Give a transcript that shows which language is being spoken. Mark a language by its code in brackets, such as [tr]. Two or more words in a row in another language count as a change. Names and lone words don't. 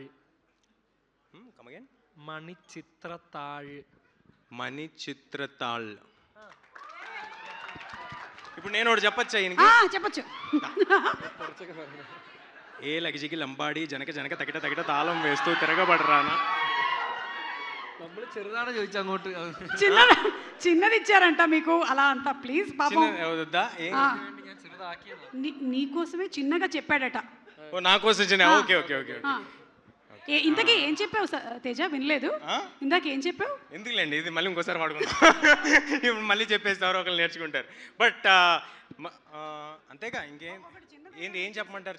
[en] Come again. [te] మణిచిత్రతాళ్. మణిచిత్రతాళ్. ఇప్పుడు నేను ఒకటి చెప్పచ్చా? చెప్పచ్చు. ఏ లగిజికి లంబాడి జనక జనక తగిట తగిట తాళం వేస్తూ తిరగబడరానా. [ml] നമ്മൾ ചെറുതാണ് ചോദിച്ചു അങ്ങോട്ട്. [te] చిన్నది ఇచ్చారంట మీకు అలా అంట. ప్లీజ్ పాపం వద్దా? [ml] ഞാൻ ചെറുതാക്കിയതാ. [te] నీకోసమే చిన్నగా చెప్పాడట. ఓ నా కోసం చిన్న. ఓకే ఓకే ఓకే ఓకే. ఇంతకీ ఏం చెప్పావు తేజ? వినలేదు. ఇందాక ఏం చెప్పావు? ఎందుకులేండి, ఇది మళ్ళీ ఇంకోసారి వాడుకుందాం. ఇప్పుడు మళ్ళీ చెప్పేసి ఎవరో ఒకరు నేర్చుకుంటారు. బట్ అంతేగా ఇంకేం ఏం చెప్పమంటారు?